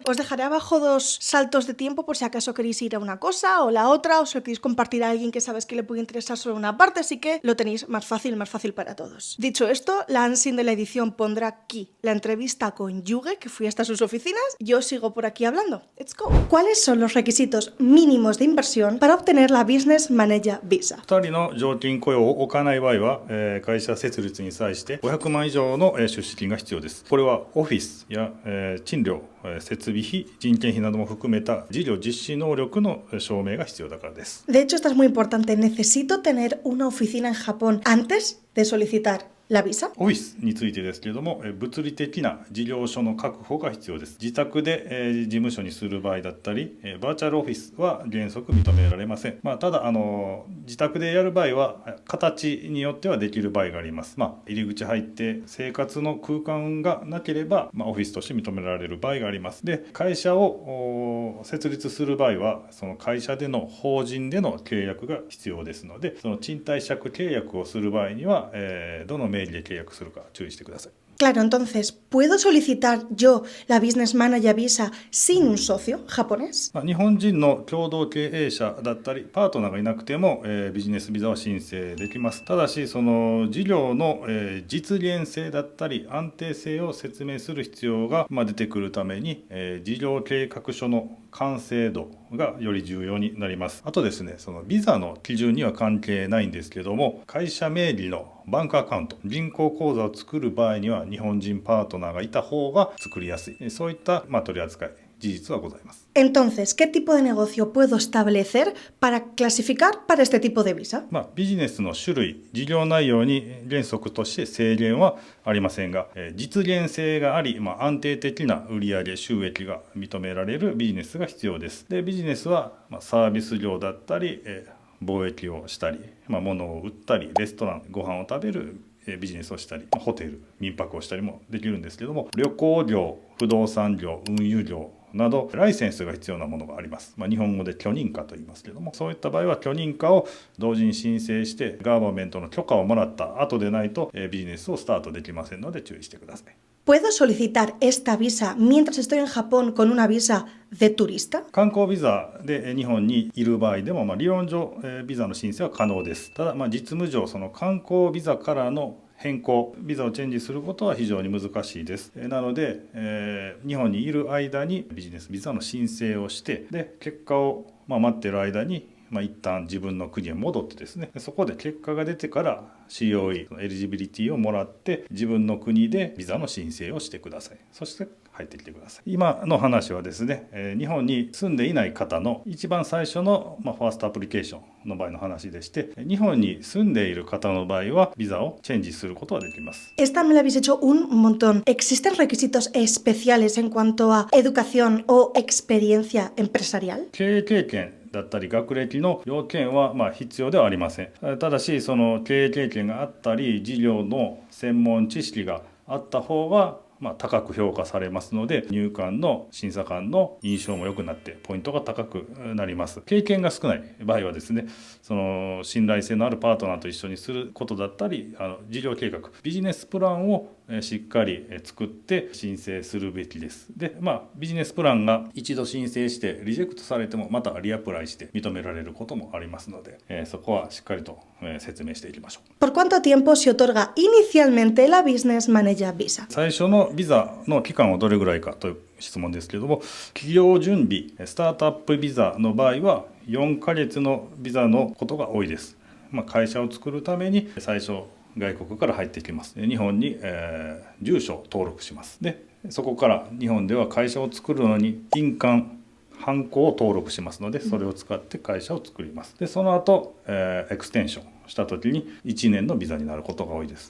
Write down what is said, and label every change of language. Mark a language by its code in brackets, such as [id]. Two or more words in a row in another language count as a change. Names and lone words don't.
[es] Os dejaré abajo dos saltos de tiempo por si acaso queréis ir a una cosa o la otra, o si queréis compartir a alguien que sabes que le puede interesar solo una parte, así que lo tenéis más fácil para todos. Dicho esto, la Ansin de la edición pondrá aquí la entrevista con Yuge, que fui hasta sus oficinas. Yo sigo por aquí hablando. [en] Let's go. [es] ¿Cuáles son los requisitos mínimos de inversión para obtener la [en] Business Manager Visa? [ja] 2 人の常勤雇用を置かない場合は、会社設立に際して500万以上の出資金が必要です。これはオフィスや賃料、設備費、人件費なども含めた事業実施能力の証明が必要だからです。 [es] De hecho, esto es muy importante. Necesito tener una oficina en Japón antes de solicitar la visa. [ja] オフィスについてですけれども、物理的な事業所の確保が必要です。自宅で、事務所にする場合だったり、バーチャルオフィスは原則認められません。ただ自宅でやる場合は形によってはできる場合があります。入り口入って生活の空間がなければ、オフィスとして認められる場合があります。で、会社を設立する場合はその会社での法人での契約が必要ですので、その賃貸借契約をする場合には、どの名義で契約するか注意してください。 [es] Claro, entonces, ¿puedo solicitar yo la [en] Business Manager Visa [es] sin un socio japonés? [ja] 日本人の共同経営者だったりパートナーがいなくても、ビジネスビザは申請できます。ただしその事業の、実現性だったり安定性を説明する必要が、出てくるために、事業計画書の完成度がより重要になります。あとですね、そのビザの基準には関係ないんですけども、会社名義のバンクアカウント、銀行口座を作る場合には日本人パートナーがいた方が作りやすい、そういった、取り扱い事実はございます。 [es] Entonces, ¿qué tipo de negocio puedo establecer para clasificar para este tipo de visa? [ja] ビジネスの種類、事業内容に原則として制限はありませんが、実現性があり、安定的な売上収益が認められるビジネスが必要です。で、ビジネスはサービス業だったり、貿易をしたり、物を売ったり、レストラン、ご飯を食べるビジネスをしたり、ホテル、民泊をしたりもできるんですけども、旅行業、不動産業、運輸業、 などライセンスが必要なものがあります。日本語で許認可と言いますけども、そういった場合は許認可を同時に申請してガバメントの許可をもらった後でないとビジネスをスタートできませんので注意してください。 [es] ¿Puedo solicitar esta visa mientras estoy en Japón con una visa de turista? [ja] 観光ビザで日本にいる場合でも、理論上ビザの申請は可能です。ただ、実務上その観光ビザからの変更、ビザをチェンジすることは非常に難しいです。なので、日本にいる間にビジネスビザの申請をして、で結果を待っている間に一旦自分の国へ戻ってですね、そこで結果が出てから COE エリジビリティをもらって自分の国でビザの申請をしてください。そして入ってきてください。今の話はですね、日本に住んでいない方の一番最初の [en] first application [ja] の場合の話でして、日本に住んでいる方の場合はビザをチェンジすることができます。 [es] Esta me la habéis hecho un montón. ¿Existen requisitos especiales en cuanto a educación o experiencia empresarial? [ja] 経営経験だったり学歴の要件は必要ではありません。ただしその経営経験があったり事業の専門知識があった方が高く評価されますので、入管の審査官の印象も良くなってポイントが高くなります。経験が少ない場合はですね、その信頼性のあるパートナーと一緒にすることだったり、事業計画、ビジネスプランをしっかり作って申請するべきです。で、ビジネスプランが一度申請してリジェクトされてもまたリアプライして認められることもありますので、そこはしっかりと説明していきましょう。 [es] ¿Por cuánto tiempo se otorga inicialmente la [en] Business Manager Visa? [ja] 最初のビザの期間はどれぐらいかという質問ですけれども、企業準備スタートアップビザの場合は4ヶ月のビザのことが多いです。会社を作るために最初外国から入ってきます。日本に、住所を登録します。でそこから日本では会社を作るのに印鑑ハンコを登録しますので、それを使って会社を作ります。でその後、エクステンションした時に1年のビザになることが多いです。